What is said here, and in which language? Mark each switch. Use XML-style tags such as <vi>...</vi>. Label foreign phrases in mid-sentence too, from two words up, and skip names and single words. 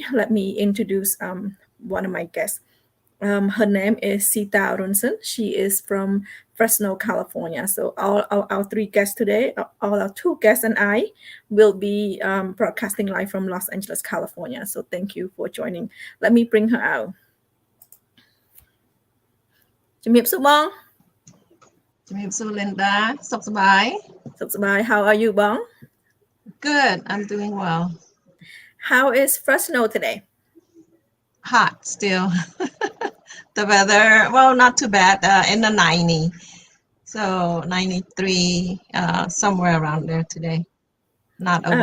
<en>Let me introduce one of my guests. Her name is Sita Arunson. She is from Fresno, California. So all our three guests today, all our two guests and I will be broadcasting live from Los Angeles, California. So thank you for joining. Let me bring her out.</en> <km>ជំរាបសួរបង ជំរាបសួរ</km> <en>Linda</en> <km>សុខសប្បាយ សុខសប្បាយ</km> <en>How are you បង Good, I'm doing well. How is Fresno today? hot still. The weather, well, not too bad, in the 90. So 93, somewhere around there today, not over</en>